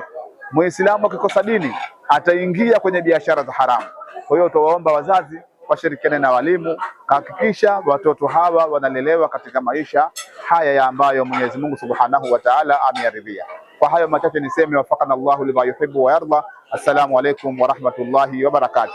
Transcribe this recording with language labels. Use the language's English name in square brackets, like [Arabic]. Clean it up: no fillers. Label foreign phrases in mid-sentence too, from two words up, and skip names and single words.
[Swahili] Muislamu akikosa dini ataingia kwenye biashara za haramu. Kwa hiyo tuwaomba wazazi washirikiane na walimu kuhakikisha watoto hawa wanalelewa katika maisha haya ya ambayo Mwenyezi Mungu [Arabic] سبحانه وتعالى [Swahili] ameyaridhia. Kwa hayo machache niseme [Arabic] وفقنا الله لما يحب ويرضى. السلام عليكم ورحمة الله وبركاته.